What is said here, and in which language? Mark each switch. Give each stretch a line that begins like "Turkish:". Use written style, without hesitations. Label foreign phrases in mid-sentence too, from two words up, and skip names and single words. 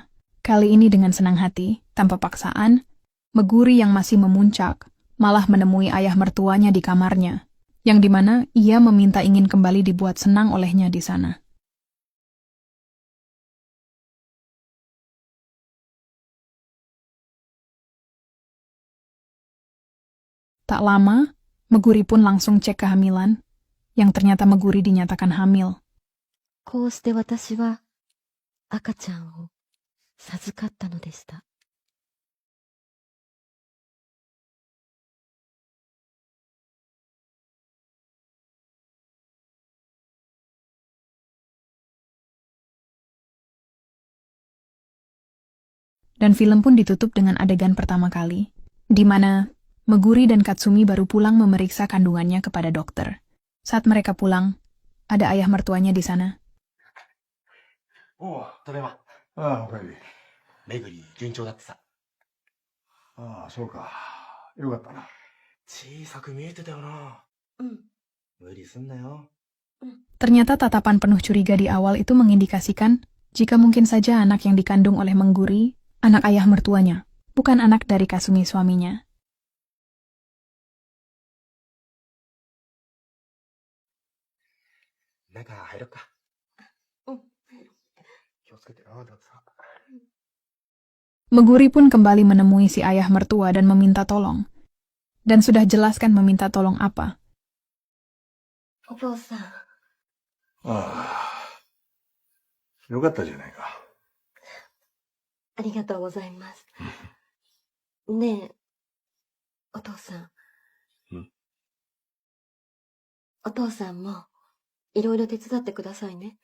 Indonesian: Kali ini dengan senang hati, tanpa paksaan, Meguri yang masih memuncak, malah menemui ayah mertuanya di kamarnya, yang dimana ia meminta ingin kembali dibuat senang olehnya di sana. Tak lama, Meguri pun langsung cek kehamilan, yang ternyata Meguri dinyatakan hamil.
Japanese: こうして私は赤ちゃんを授かったのでした。
Indonesian: Dan film pun ditutup dengan adegan pertama kali, di mana Meguri dan Katsumi baru pulang memeriksa kandungannya kepada dokter. Saat mereka pulang, ada ayah mertuanya di sana.
Japanese: おう。ただいま。ああ、おかえり。めぐり順調だってさ。ああ、そうか。よかったな。小さく見えてたよな。うん。無理すんなよ。
Indonesian: Ternyata tatapan penuh curiga di awal itu mengindikasikan jika mungkin saja anak yang dikandung oleh Meguri, anak ayah mertuanya, bukan anak dari Kasumi suaminya.
Japanese: 中入ろっか。うん。気をつけてな、だってさ。
Indonesian: Meguri pun kembali menemui si ayah mertua dan meminta tolong. Dan sudah jelaskan meminta tolong apa.
Japanese: お父さん、ああ。よかったじゃないか。ありがとうございます。ねえ、お父さん。ん？お父さんも、いろいろ手伝ってくださいね。